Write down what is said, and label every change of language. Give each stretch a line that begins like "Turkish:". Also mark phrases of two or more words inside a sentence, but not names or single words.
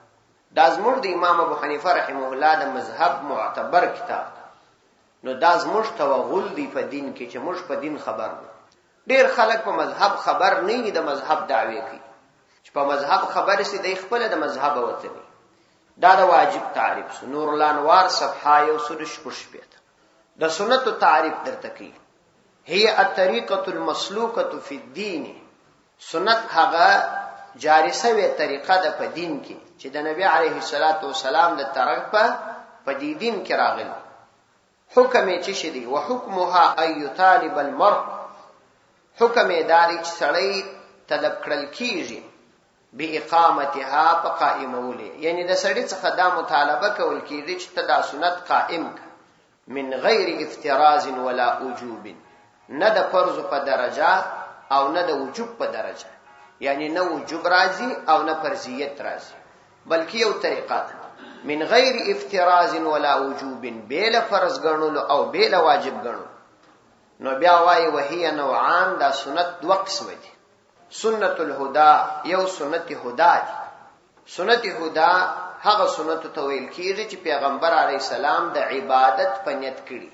Pashto: دا زموږ د امام ابو حنیفه
Arabic: رحمه الله
Pashto: د مذهب معتبر کتاب، نو دا زموږ توغل دی په دین کې چې موږ په دین خبر نه. ډیر خلک په مذهب خبر نه دي، د مذهب دعوی کوي چې په مذهب خبر سي د خپل د مذهب وته. دا د واجب تعریف سو. نور الانوار صفحه 116 د سنت تعریف درته کوي.
Arabic: هي الطريقه المسلوكه في الدين،
Pashto: سنت هغه جاری شوی طریقه ده په دین کې چې د نبی
Arabic: عليه الصلاه والسلام
Pashto: د طرفه په دین کې راغلی. حکم یې چې شدي
Arabic: وحکمها اي طالب المرء،
Pashto: حکم یې داري چې سړی طلب کړل کیږي
Arabic: به اقامتها
Pashto: په قائمولې، یعنی د سړی څخه دا مطالبه کول کیږي چې دا سنت قائم ک
Arabic: من غیر افتراض ولا وجوب،
Pashto: نه د فرض په درجه او نه د وجوب په درجه، یعنی نه وجوب راځي او نه فرضیت راځي، بلکې یو طریقه ده
Arabic: من غیر افتراض ولا وجوب،
Pashto: بلا فرض ګڼلو او بلا واجب ګڼلو. نو بیا وایي
Arabic: وهي نوعان،
Pashto: دا سنت دو قسم دي.
Arabic: سنت الهدى،
Pashto: یو سنت هدا دي. سنت هدا هغه سنت ته ویل کیږي چې پیغمبر
Arabic: علی السلام
Pashto: د عبادت په نیت کړي.